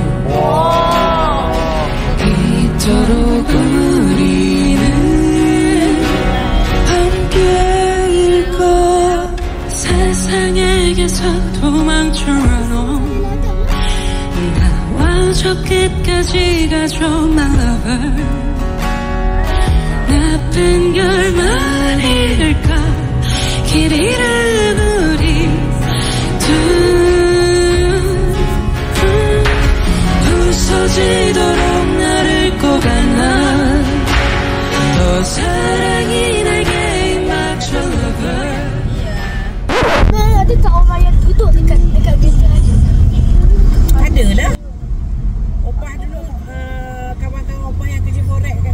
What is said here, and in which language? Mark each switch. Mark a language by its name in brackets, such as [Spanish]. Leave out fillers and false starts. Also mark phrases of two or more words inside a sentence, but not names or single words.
[Korean] 이토록 우리는 함께일까 세상에게서 도망쳐라노 나와 저 끝까지 가줘 [English] my lover [Korean] 나쁜 결말일까 길 잃은 우리 둘 부서지도록 나를 꼭 안아 더 사랑이 내게 임하죠 lover [Malay] Ada tak orang yang duduk dekat kereta aja? Ada lah. Opah dulu kawan-kawan opah yang kerja forex